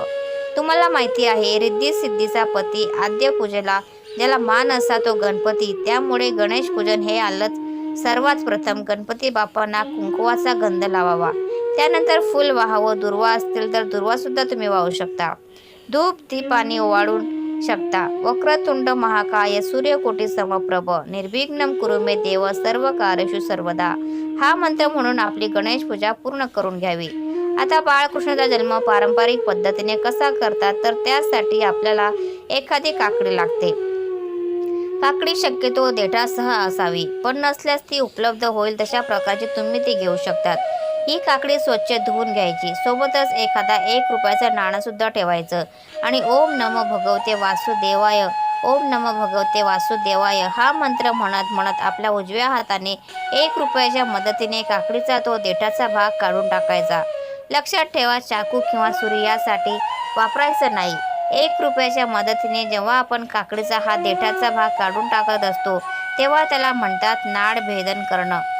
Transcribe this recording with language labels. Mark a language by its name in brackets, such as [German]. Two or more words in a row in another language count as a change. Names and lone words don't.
[Marathi] तुम्हाला माहिती आहे, रिद्धी सिद्धीचा पती, आद्य पूजेला ज्याला मान असा तो गणपती. त्यामुळे गणेश पूजन हे आलंच. सर्वात प्रथम गणपती बाप्पांना कुंकवाचा गंध लावावा. त्यानंतर फुल वाहावं. दुर्वा असतील तर दुर्वा सुद्धा तुम्ही वाहू शकता. धूप, दीपाने ओवाळून शकता. [Sanskrit] वक्रतुंड महाकाय सूर्यकोटी समप्रभ निर्विघ्नं कुरु मे देव सर्व कार्येषु सर्वदा [Marathi] हा मंत्र म्हणून आपली गणेश पूजा पूर्ण करून घ्यावी. आता बाळकृष्णाचा जन्म पारंपरिक पद्धतीने कसा करतात, तर त्यासाठी आपल्याला एखादी काकडी लागते. काकडी शक्यतो देठासह असावी, पण नसल्यास ती उपलब्ध होईल तशा प्रकारची तुम्ही ती घेऊ शकतात. ही काकडी स्वच्छ धुवून घ्यायची. सोबतच एखादा 1 रुपयाचं नाणं सुद्धा ठेवायचं आणि [Sanskrit] ओम नमो भगवते वासुदेवाय, ओम नमो भगवते वासुदेवाय [Marathi] हा मंत्र म्हणत म्हणत आपल्या उजव्या हाताने 1 रुपयाच्या मदतीने काकडीचा तो देठाचा भाग काढून टाकायचा. लक्षात ठेवा, चाकू किंवा सुरी यासाठी वापरायचं नाही. 1 रुपयाच्या मदतीने जेव्हा आपण काकडीचा हा देठाचा भाग काढून टाकत असतो तेव्हा त्याला म्हणतात नाड भेदन करणं.